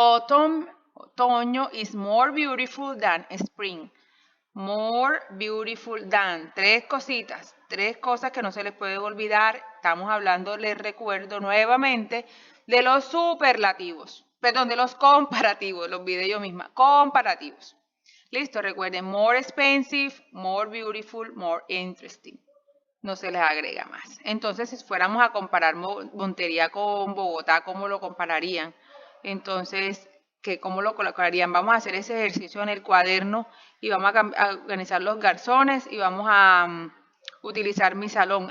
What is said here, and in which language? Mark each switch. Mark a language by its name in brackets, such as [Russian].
[English] Otoño is more beautiful than spring. More beautiful than. [Spanish] Tres cositas, tres cosas que no se les puede olvidar. Estamos hablando, les recuerdo nuevamente, de los superlativos. Perdón, de los comparativos, los olvidé yo misma. Comparativos. Listo, recuerden, more expensive, more beautiful, more interesting. No se les agrega más. Entonces, si fuéramos a comparar Montería con Bogotá, ¿cómo lo compararían? Entonces, ¿cómo lo colocarían? Vamos a hacer ese ejercicio en el cuaderno y vamos a organizar los garzones y vamos a utilizar mi salón.